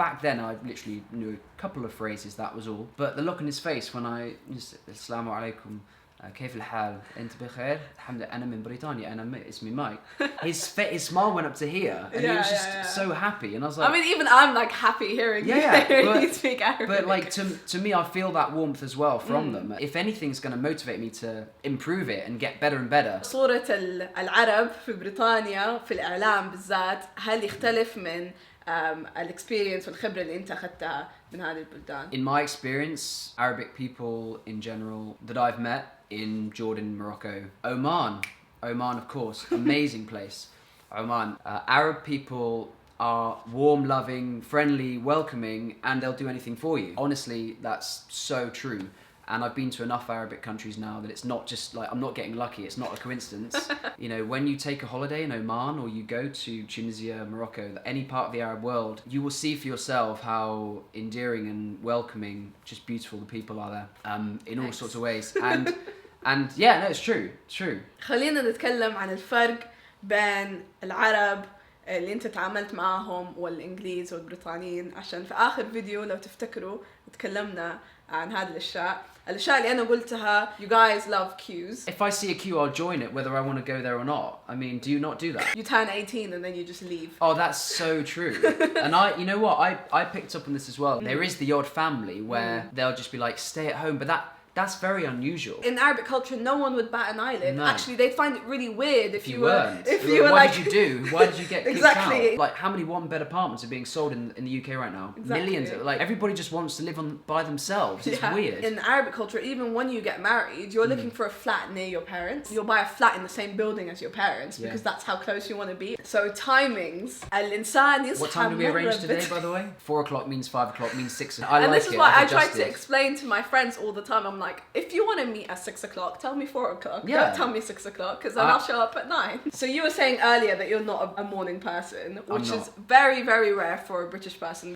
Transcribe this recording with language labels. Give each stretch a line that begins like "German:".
English: Back then, I literally knew a couple of phrases, that was all. But the look on his face when I just, Assalamu alaikum,
Arabic: كيف الحال أنت بخير الحمد لله أنا من بريطانيا أنا اسمي
English: Mike. His smile went up to here, and he was just so happy, and I was like, I mean, even I'm like happy hearing you speak Arabic. But like to me, I feel that warmth as well from them. If anything's going to motivate me to improve it and get better and better.
Arabic: صورة العرب في بريطانيا في الإعلام بالذات هل يختلف من الاكسبيرينس والخبرة اللي أنت أخذتها من هذه البلدان؟
English: In my experience, Arabic people in general that I've met in Jordan, Morocco, Oman, of course, amazing place. Oman, Arab people are warm, loving, friendly, welcoming, and they'll do anything for you. Honestly, that's so true. And I've been to enough Arabic countries now that it's not just like, I'm not getting lucky, it's not a coincidence. You know, when you take a holiday in Oman or you go to Tunisia, Morocco, any part of the Arab world, you will see for yourself how endearing and welcoming, just beautiful the people are there, in all sorts of ways. And yeah, no, it's true, it's true.
Arabic: خلينا نتكلم عن الفرق بين العرب اللي انت تعاملت معاهم والانجليز والبريطانيين، عشان في اخر فيديو لو تفتكروا تكلمنا عن هذه الاشياء اللي انا قلتها.
English: You guys love queues. If I see a queue, I'll join it whether I want to go there or not. I mean, do you not do that? You turn 18 and then you just leave. Oh, that's so true. And you know what, I picked up on this as well. There is the odd family where they'll just be like, stay at home, but that's very unusual. In Arabic culture, no one would bat an eyelid. No. Actually, they'd find it really weird if you weren't. were Why like... did you do? Why did you get kicked Exactly. out? Like, how many one-bed apartments are being sold in the UK right now? Exactly. Millions. Like, everybody just wants to live by themselves. It's weird. In Arabic culture, even when you get married, you're looking for a flat near your parents. You'll buy a flat in the same building as your parents because that's how close you want to be. So timings,
Arabic: الإنسان يصحى.
English: What time do we arrange today, by the way? 4 o'clock means 5 o'clock means 6 o'clock. And this is why I try to explain to my friends all the time. I'm like, if you want to meet at 6 o'clock, tell me 4 o'clock. Yeah. Don't tell me 6 o'clock, because then I'll show up at 9. So you were saying earlier that you're not a morning person, which is very, very rare for a British person.